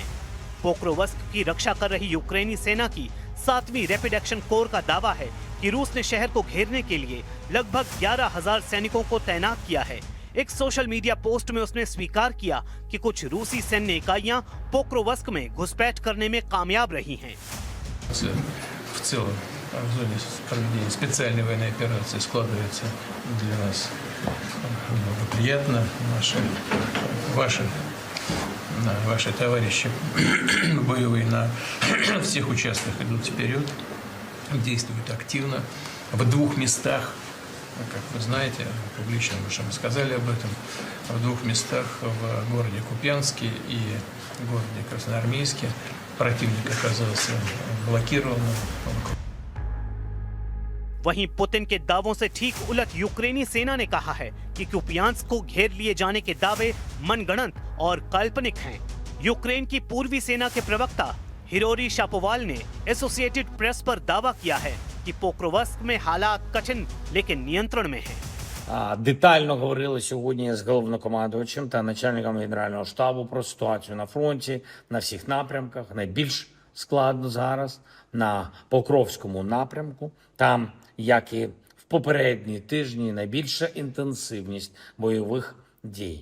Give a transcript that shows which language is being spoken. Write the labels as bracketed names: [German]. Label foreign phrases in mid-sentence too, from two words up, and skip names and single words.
[Hindi] पोक्रोवस्क की रक्षा कर रही यूक्रेनी सेना की 7वीं [English] rapid action corps [Hindi] का दावा है कि रूस ने शहर को घेरने के लिए लगभग 11,000 सैनिकों को तैनात किया है। एक [English] social media post [Hindi] में उसने स्वीकार किया कि कुछ रूसी सैन्य इकाइयां पोक्रोवस्क में घुसपैठ करने में कामयाब रही हैं। [Russian] В целом, в зоне проведения специальной военной операции складывается для нас благоприятно. Ваши товарищи боевые на всех участках идут вперед, действуют активно. В 2 местах, как вы знаете, публично уже мы сказали об этом, в 2 местах в городе Купянске и городе Красноармейске противник оказался блокированным. [Hindi] वहीं पुतिन के दावों से ठीक उलट यूक्रेनी सेना ने कहा है कि कुपियांस्क को घेर लिए जाने के दावे मनगढ़ंत और काल्पनिक हैं। यूक्रेन की पूर्वी सेना के प्रवक्ता हिरोरी शापोवाल ने एसोसिएटेड प्रेस पर दावा किया है कि पोक्रोवस्क में हालात कठिन लेकिन नियंत्रण में हैं। [Ukrainian] Детально говорили сьогодні з головнокомандувачем та начальником Генерального штабу про ситуацію на фронті на всіх напрямках. Найбільш складно зараз на Покровському напрямку. Там, як і в попередні тижні, найбільша інтенсивність бойових дій.